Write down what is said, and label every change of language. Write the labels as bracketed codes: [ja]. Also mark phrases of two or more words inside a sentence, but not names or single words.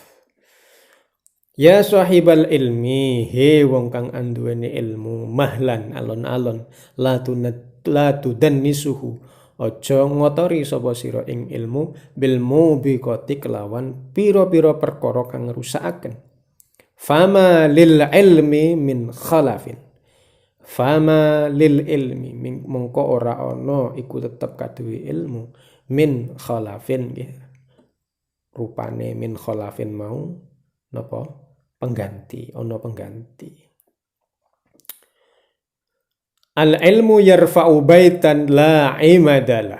[ar] Ya sahibal ilmi, [jv] he wong kang anduweni ilmu, mahlan alon-alon, [ar] la tudannisuhu, [jv] aja ngotori sapa sira ing ilmu [ar] bil mubiqati [jv] kelawan pira-pira perkara kang ngrusakaken. [ar] Fama lil ilmi min khalafin. Fama lil ilmi [jv] mengko ora ono iku tetep kaduwe ilmu [ar] min khalafin [jv] nggih. Rupane [ar] min khalafin [jv] mau napa pengganti, ono pengganti. [ar] Al ilmu yarfa'u baitan la imadalah.